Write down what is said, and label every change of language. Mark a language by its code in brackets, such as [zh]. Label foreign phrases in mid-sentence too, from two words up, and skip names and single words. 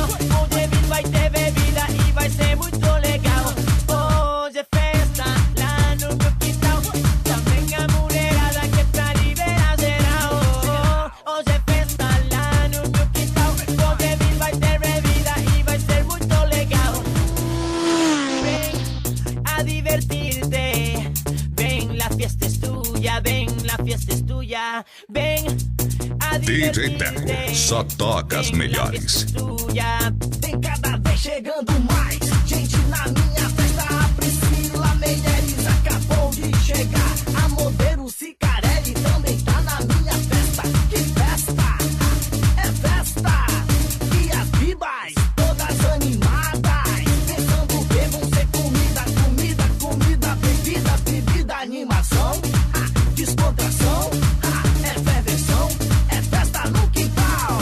[pt] Onde vai ter bebida e vai ser muito legal. Hoje é festa lá no meu quintal. Já vem a mulherada que pra liberar geral. Hoje é festa lá no meu quintal. Onde vai ter bebida e vai ser muito legal. [es] Ven a divertirte. Ven, la fiesta es tuya. Ven, la fiesta es tuya. Ven a DJ divertirte. [pt] Teco, só toca as [es] Ven, la fiesta [pt] melhores. [es] es tuya. [pt] Tem cada vez chegando mais gente na minha festa. A Priscila Meireles acabou de chegar. A modelo Cicarelli também tá na minha festa. Que festa! É festa! E as bibas todas animadas, pensando que vão ser comida, comida, comida, bebida, bebida, animação, descontração, ferversão, é festa no quintal.